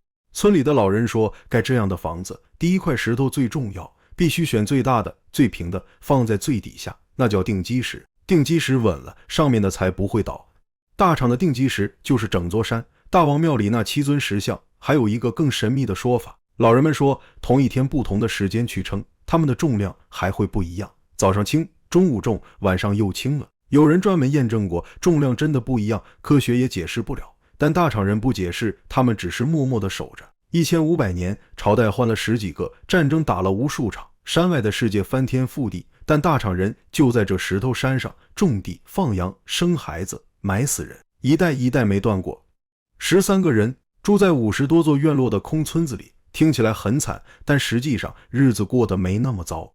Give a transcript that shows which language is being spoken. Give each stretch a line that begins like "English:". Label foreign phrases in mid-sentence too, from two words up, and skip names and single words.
Chinese: 村裡的老人說，蓋這樣的房子，第一塊石頭最重要，必須選最大的、最平的，放在最底下，那叫定基石。定基石穩了，上面的才不會倒。大昶的定基石就是整座山。大王廟裡那7尊石像，還有一個更神秘的說法，老人們說，同一天不同的時間去稱，它們的重量還會不一樣，早上輕，中午重，晚上又輕了。有人專門驗證過，重量真的不一樣，科學也解釋不了。但大昶人不解釋，他們只是默默地守着。1500年，朝代換了10幾個，戰爭打了無數場，山外的世界翻天覆地，但大昶人就在這石頭山上種地、放羊、生孩子、埋死人，一代一代沒斷過。13個人住在50多座院落的空村子裡，聽起來很慘，但實際上日子過得沒那麼糟。